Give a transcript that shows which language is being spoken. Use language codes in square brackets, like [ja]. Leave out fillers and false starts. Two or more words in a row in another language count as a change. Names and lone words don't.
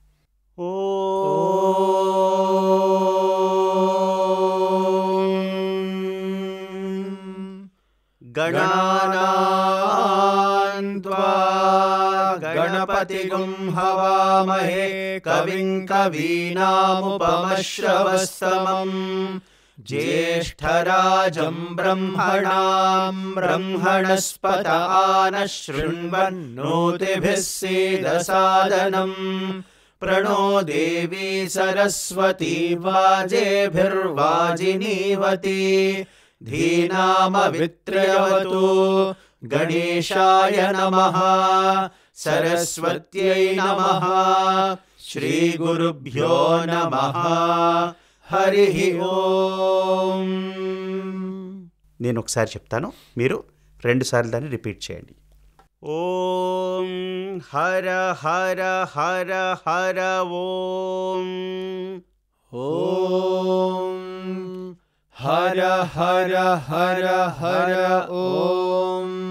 [sa] గణానాన్త్వా గణపతిగుం హవామహే కవిం కవీనాముపమశ్రవస్తమం జ్యేష్ఠరాజం బ్రహ్మణాం బ్రహ్మణస్పత ఆనః శృణ్వన్నోతిభిः सीदसादनम् प्रणो देवी सरस्वती वाजेभिर्वाजिनीवती धीनामवित्र्यवतु गणेशाय नमः सरस्वत्यै नमः श्रीगुरुभ्यो नमः हरिः ओम. [te] నేను ఒకసారి చెప్తాను, మీరు 2 సార్లు దాన్ని రిపీట్ చేయండి. [sa] ఓం హర హర హర హర ఓం. ఓం హర హర హర హర ఓం.